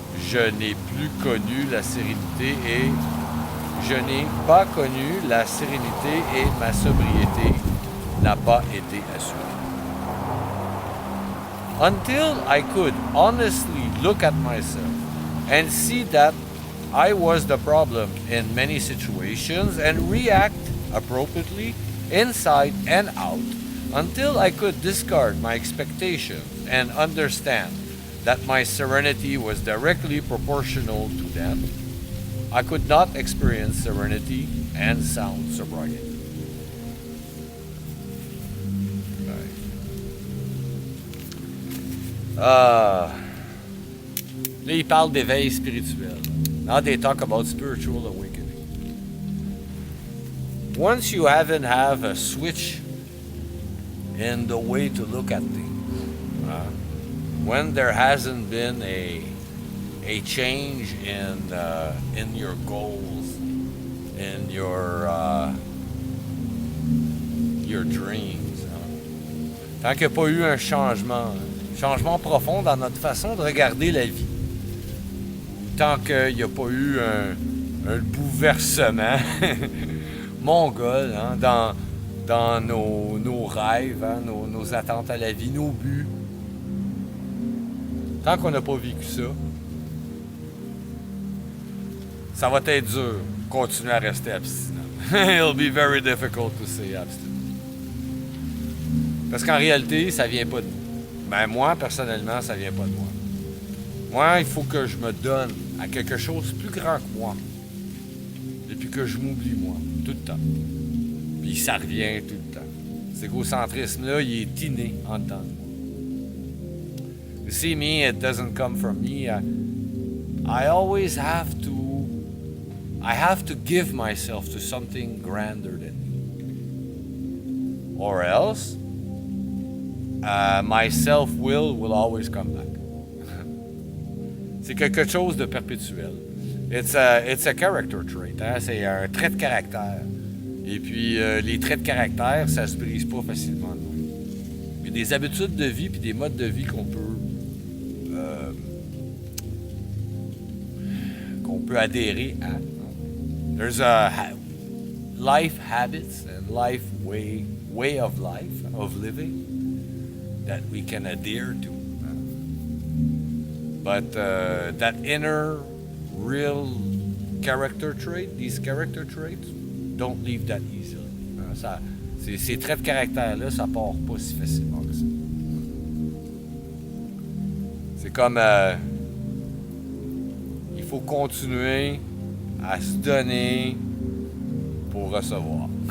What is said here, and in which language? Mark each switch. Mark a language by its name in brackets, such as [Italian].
[French] je n'ai plus connu la sérénité et je n'ai pas connu la sérénité et ma sobriété n'a pas été assurée. [English] Until I could honestly look at myself and see that I was the problem in many situations and react appropriately inside and out, until I could discard my expectations and understand that my serenity was directly proportional to them, I could not experience serenity and sound sobriety. [French] Là, il parle d'éveil spirituel. [English] Now they talk about spiritual awakening. Once you haven't have a switch in the way to look at things, when there hasn't been a change in your goals, in your dreams, [French] tant qu'il n'y a pas eu un changement profond dans notre façon de regarder la vie, tant qu'il n'y a pas eu un bouleversement mongol dans nos rêves, nos attentes à la vie, nos buts, tant qu'on n'a pas vécu ça, ça va être dur de continuer à rester abstinent. [English] It'll be very difficult to stay abstinent. [French] Parce qu'en réalité, ça vient pas de moi, personnellement, ça vient pas de moi. Moi, il faut que je me donne à quelque chose plus grand que moi. Et puis que je m'oublie, moi, tout le temps. Puis ça revient tout le temps. Cet égocentrisme-là, il est inné en dedans de moi. [English] You see, me, it doesn't come from me. I always have to give myself to something grander than me. Or else, my self-will will always come back. [French] C'est quelque chose de perpétuel. [English] It's a character trait. [French] Hein? C'est un trait de caractère. Et puis, les traits de caractère, ça se brise pas facilement. Il y a des habitudes de vie puis des modes de vie qu'on peut adhérer à. [English] There's life habits and life way of life, of living, that we can adhere to. But that inner, real character trait, these character traits, don't leave that easily. [French] Ces traits de caractère-là, ça part pas si facilement que ça. C'est comme... il faut continuer à se donner pour recevoir.